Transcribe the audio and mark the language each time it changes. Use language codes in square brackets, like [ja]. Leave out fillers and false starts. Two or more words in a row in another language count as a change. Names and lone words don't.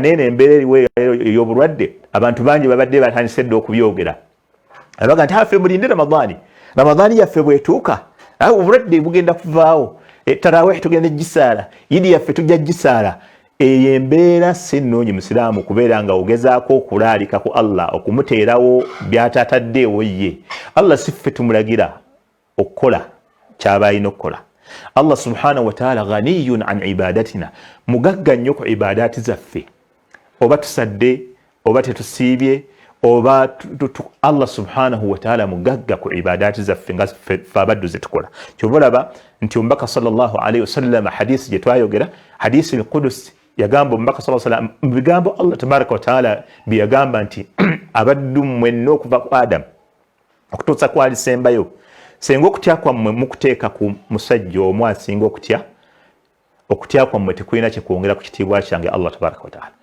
[lg] Neeno embeera eriwo ey'obulwadde, abantu bangi babadde batandise dda okubyogera, abaga nti ffe mulinde Ramadhaani, Ramadhaani yaffe bwetuuka obulwadde bugenda kuvaawo, taraweehi tugenda gisaala, yidi yaffe tujja gisaala. Eyo embeera si nnungi musiraamu kubeera nga ogezaako okulaalika ku Allah, okumuteerawo by'atataddeewo ye. Allah si ffe tumulagira okukola ky'aba alina okukola. [ar] الله سبحانه وتعالى غني عن عبادتنا, [lg] mugagga nnyo ku ibadaati zaffe, oba tusadde oba tetusiibye oba [ar] الله سبحانه وتعالى [lg] mugagga ku ibadaati zaffe nga ffe abaddu ze tukola. Kyova olaba nti omubaka [ar] صلى الله عليه وسلم [lg] hadisi gye twayogera, hadisi al-Qudus, yagamba omubaka [ar] صلى الله عليه وسلم [lg] mu bigambo [ar] الله تبارك وتعالى [lg] bye yagamba nti abaddu mwenna okuva ku Adamu okutuusa ku alisembayo, senga okutya kwammwe mukuteeka ku musajja omu asinga okutya okutya kwammwe tekulina kyekwongera ku kitiibwa kyange [ar] الله تبارك وتعالى.